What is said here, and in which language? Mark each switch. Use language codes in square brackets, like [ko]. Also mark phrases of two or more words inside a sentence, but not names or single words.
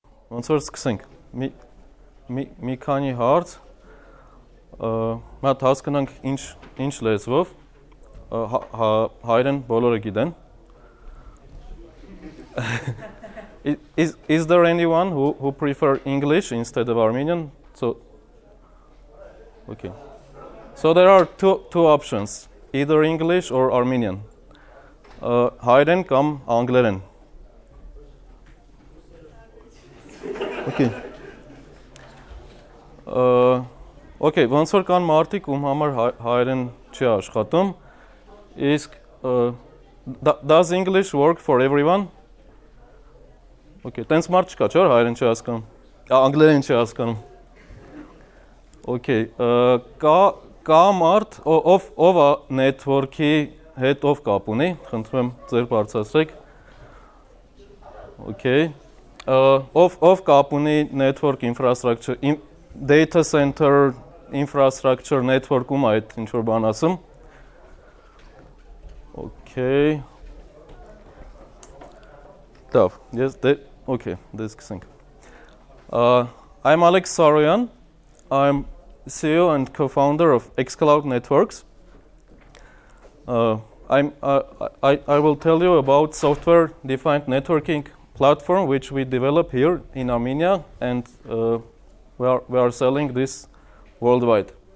[hy] ոնց որ սկսենք։ Մի քանի հարց մատ հասկանանք ինչ լեզվով հայերեն բոլորը գիտեն։ [en] Is there anyone who prefer English instead of Armenian? So okay. So there are two options, either English or Armenian. [hy] Հայերեն կամ անգլերեն։ Okay. Okay, ոնց որ կան մարդիկ, ում համար հայերեն չի աշխատում, իսկ [en] does English work for everyone? [hy] Okay, տենց մարդ չկա, չէ՞ հայերեն չի հասկանում։ Անգլերեն չի հասկանում։ Okay, կա մարդ, ով է network-ի հետ ով կապ ունի, խնդրում եմ ձեր բարձրացրեք։ Okay. Ով կապ ունի [en] network infrastructure, data center infrastructure [hy] network-ում այդ ինչ որ բան ասում։ Okay. [en] Tough. Yes, okay, this thing. I'm Alex Saroyan. I'm CEO and co-founder of xCloud Networks. I will tell you about software-defined networking platform which we develop here in Armenia, and we are selling this worldwide.